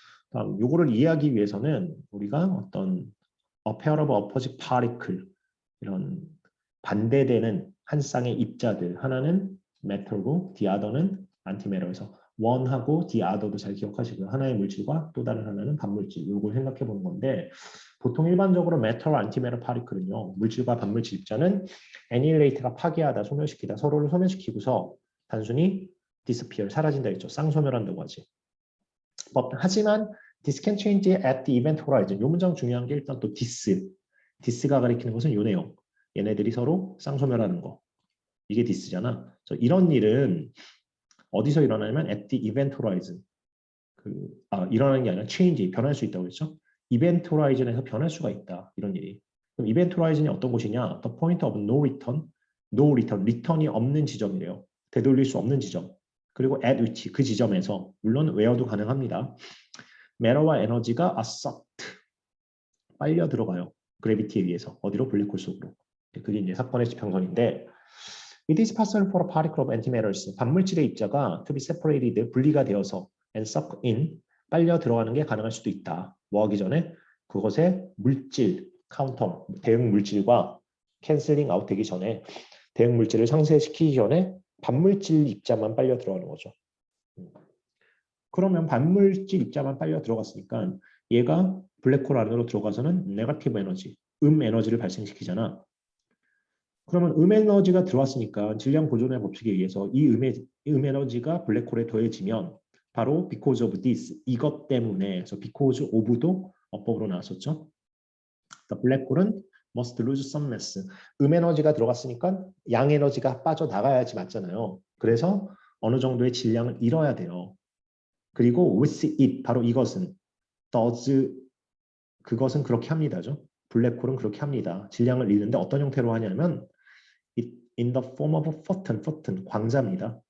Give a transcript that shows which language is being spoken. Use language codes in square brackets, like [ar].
[ko] 다음 요거를 이해하기 위해서는 우리가 어떤 a pair of opposite particle 이런 반대되는 한 쌍의 입자들 하나는 metal고 the other는 antimatter에서 one하고 the other도 잘 기억하시고요. 하나의 물질과 또 다른 하나는 반물질 이걸 생각해 보는 건데 보통 일반적으로 metal, antimatter particle은요. 물질과 반물질 입자는 annihilate가 파괴하다, 소멸시키다, 서로를 소멸시키고서 단순히 disappear, 사라진다 했죠. 쌍소멸한다고 하지. [en] 하지만 this can change at the event horizon. 이 문장 중요한 게 일단 또 this. [ko] 디스가 가리키는 것은 요 내용. 얘네들이 서로 쌍소멸하는 거. 이게 디스잖아. 이런 일은 어디서 일어나냐면 at the event horizon. 일어나는 게 아니라 change, 변할 수 있다고 그랬죠? 이벤트 호라이즌에서 변할 수가 있다. 이런 일이. 그럼 이벤트 호라이즌이 어떤 곳이냐? [en] The point of no return, no return, 리턴이 없는 지점이래요. [ko] 되돌릴 수 없는 지점. 그리고 at which, 그 지점에서, 물론 where도 가능합니다. matter와 에너지가 are sucked, 빨려 들어가요. 그래비티에 의해서. 어디로? 블랙홀 속으로. 그게 이제 사건의 지평선인데 It is possible for a particle of antimatters, 반물질의 입자가 to be separated, 분리가 되어서 and sucked in, 빨려 들어가는 게 가능할 수도 있다. 뭐 하기 전에? 그것의 물질, 카운터, 대응 물질과 캔슬링 아웃 되기 전에, 대응 물질을 상쇄시키기 전에 반물질 입자만 빨려 들어가는 거죠. 그러면 반물질 입자만 빨려 들어갔으니까 얘가 블랙홀 안으로 들어가서는 네거티브 에너지, 에너지를 발생시키잖아. 그러면 에너지가 들어왔으니까 질량 보존의 법칙에 의해서 이 에너지가 블랙홀에 더해지면 바로 because of this, 이것 때문에, 그래서 because of도 어법으로 나왔었죠. [en] The black hole은 must lose some mass. [ko] 에너지가 들어갔으니까 양 에너지가 빠져나가야지 맞잖아요. 그래서 어느 정도의 질량을 잃어야 돼요. 그리고 with it, 바로 이것은 does, 그것은 그렇게 합니다죠. 블랙홀은 그렇게 합니다. 질량을 잃는데 어떤 형태로 하냐면 in the form of a photon, 광자입니다.